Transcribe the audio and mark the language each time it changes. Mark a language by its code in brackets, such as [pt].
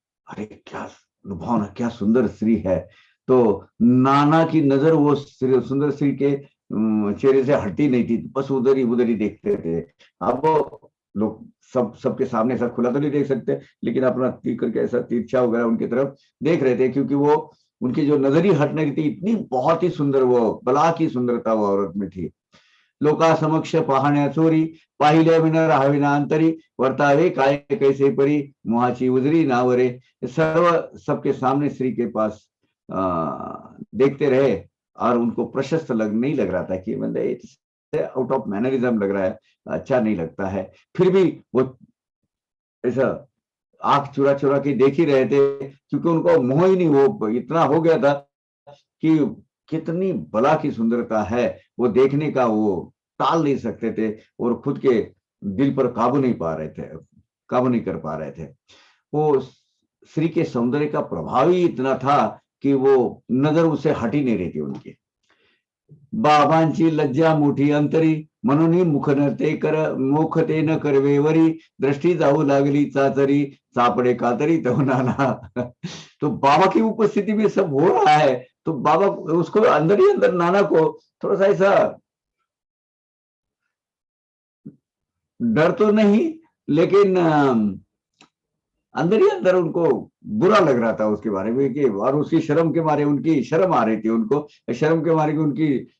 [hi] अरे क्या लुभावना, क्या सुंदर स्त्री है। तो नाना की नजर वो सुंदर स्त्री के चेहरे से हटती नहीं थी, बस उधर ही देखते थे। अब लोग सबके सामने ऐसा खुला तो नहीं देख सकते, लेकिन अपना तीर करके ऐसा तिरछा वगैरह उनकी तरफ देख रहे थे, क्योंकि वो उनकी जो नजर ही हट नहीं थी, इतनी बहुत ही सुंदर वो बला की सुंदरता वो औरत में थी। [mr] लोका समक्ष पाहण्या चोरी, पाहिल्या विना राहाविना अंतरी, वर्तावे काय कैसे परी, मोहाची उजरी नावरे। [hi] सर्व सबके सामने स्त्री के पास देखते रहे, और उनको प्रशस्त नहीं लग रहा था कि मतलब आउट ऑफ मैनरिज्म लग रहा है, अच्छा नहीं लगता है। फिर भी वो ऐसा आंख चुरा चुरा के देख ही रहे थे, क्योंकि उनको मोह ही नहीं, वो इतना हो गया था कि कितनी बला की सुंदरता है वो देखने का, वो टाल नहीं सकते थे, और खुद के दिल पर काबू नहीं कर पा रहे थे। वो स्त्री के सौंदर्य का प्रभाव ही इतना था कि वो नजर उसे हट ही नहीं रही थी उनकी। [mr] बाबांची लज्जा मोठी अंतरी, म्हणून मुख ते न करवे वरी, दृष्टि जाऊ लागली चाचरी, चापड़े कातरी तो नाना। [hi] तो बाबा की उपस्थिति में सब हो रहा है, तो बाबा उसको अंदर ही अंदर नाना को थोड़ा सा ऐसा डर तो नहीं, लेकिन अंदर ही अंदर उनको बुरा लग रहा था उसके बारे में कि, और उसकी शर्म के मारे, उनकी शर्म आ रही थी उनको, शर्म के मारे कि उनकी